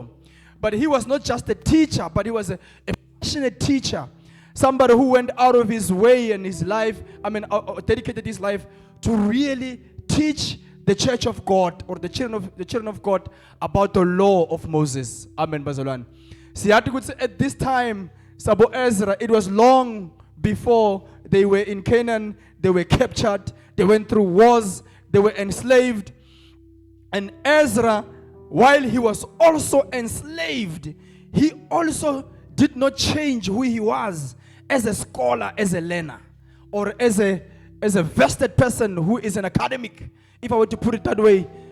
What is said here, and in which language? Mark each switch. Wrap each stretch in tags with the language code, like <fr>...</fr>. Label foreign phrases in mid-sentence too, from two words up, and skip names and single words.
<en>But he was not just a teacher, but he was a passionate teacher. Somebody who went out of his way in his life, dedicated his life to really teach the church of God or the children of God about the law of Moses.</en> <ss>Amen bazalwane. Siyati ukuthi</ss> <en>at this time, Sabo Ezra, it was long before they were in Canaan, they were captured, they went through wars, they were enslaved. And Ezra, while he was also enslaved, he also did not change who he was as a scholar, as a learner, or as a vested person who is an academic, if I were to put it that way.</en>